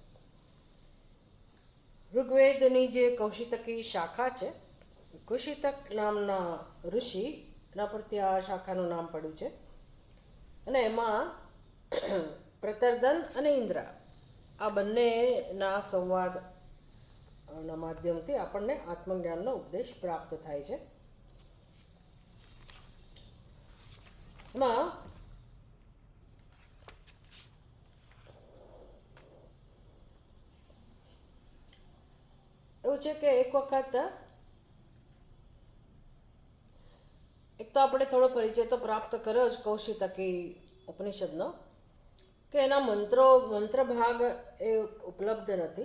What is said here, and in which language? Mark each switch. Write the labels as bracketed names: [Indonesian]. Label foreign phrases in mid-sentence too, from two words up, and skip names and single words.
[Gujarati] ઋગ્વેદની જે કૌશિતકી શાખા છે, કુશિતક નામના ઋષિ એના પરથી આ શાખાનું નામ પડ્યું છે અને એમાં પ્રતર્દન અને ઇંદ્ર આ બંનેના સંવાદના માધ્યમથી આપણને આત્મજ્ઞાનનો ઉપદેશ પ્રાપ્ત થાય છે। एमां એવું છે કે એક વખત એક તો આપણે થોડો પરિચય તો પ્રાપ્ત કર્યો જ કૌશિતકી ઉપનિષદનો કે એના મંત્ર ભાગ એ ઉપલબ્ધ નથી।